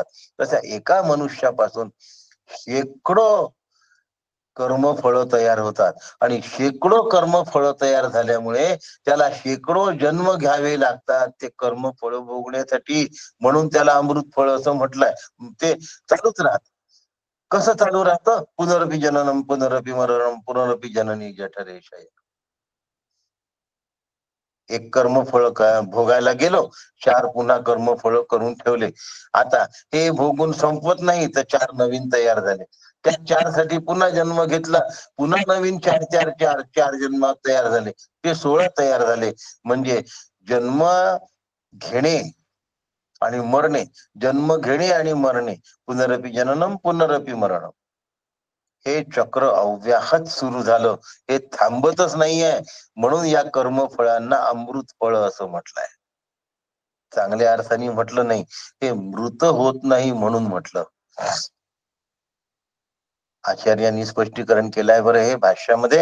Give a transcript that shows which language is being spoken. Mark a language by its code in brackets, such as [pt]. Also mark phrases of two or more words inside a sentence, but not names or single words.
[mr] तशा एका मनुष्यापासून शेकडो कर्मफळ तयार होतात आणि शेकडो कर्मफळ तयार झाल्यामुळे त्याला शेकडो जन्म घ्यावे लागतात ते कर्मफळ भोगण्यासाठी. म्हणून त्याला अमृत फळ असं म्हटलंय. ते चालूच राहत. कसं चालू राहतं? [sa] पुनरपी जननम पुनरपी मरणम पुनरपी जननी जठरेशय. [mr] एक कर्मफळ भोगायला गेलो, चार पुन्हा कर्मफळ करून ठेवले. आता हे भोगून संपत नाही तर चार नवीन तयार झाले. त्या चार साठी पुन्हा जन्म घेतला, पुन्हा नवीन चार चार चार चार जन्म तयार झाले. ते 16 तयार झाले. म्हणजे जन्म घेणे आणि मरणे, जन्म घेणे आणि मरणे, [sa] पुनरपी जननम पुनरपी मरणम, [mr] हे चक्र अव्याहत सुरू झालं. हे थांबतच नाहीये. म्हणून या कर्मफळांना अमृत फळ असं म्हटलंय. चांगल्या अर्थाने म्हटलं नाही, हे मृत होत नाही म्हणून म्हटलं. आचार्यांनी स्पष्टीकरण केलंय बरं हे भाष्यामध्ये.